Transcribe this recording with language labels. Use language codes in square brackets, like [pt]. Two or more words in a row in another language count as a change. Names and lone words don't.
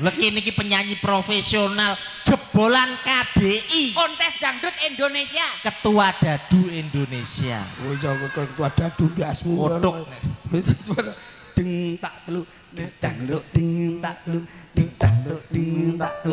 [jv] Lek kene iki penyanyi profesional jebolan KDI. Kontes Dangdut Indonesia. Ketua Dadu Indonesia. Oh jago ketua dadu biasmu. Kodok. Ding tak telu, dang lu ding tak lu, ding tak lu, ding tak lu.